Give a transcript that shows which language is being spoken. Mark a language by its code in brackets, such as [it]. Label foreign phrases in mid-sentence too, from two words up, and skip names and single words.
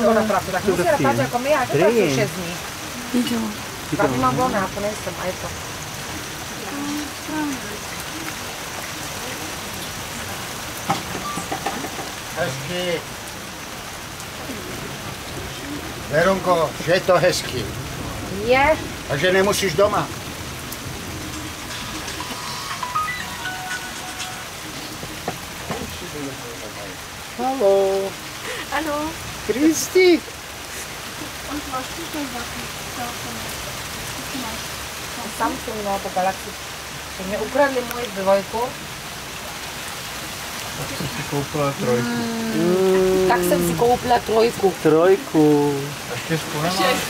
[cs] Co na práci, tak musí na práci jako my, já že pracuji 6 dní. Tady mám volná, to nejsem a je to. Hezky. Veronko, že je to hezky. Je. A že nemusíš doma. [de] Hallo. Hallo. Grüß dich. Und was ist denn [cs] Samsung, no, to Galaxy. Že mě ukradli moji dvojku. Tak jsem si koupila trojku. Tak jsem si koupila trojku. Trojku. A čtyřku nemá?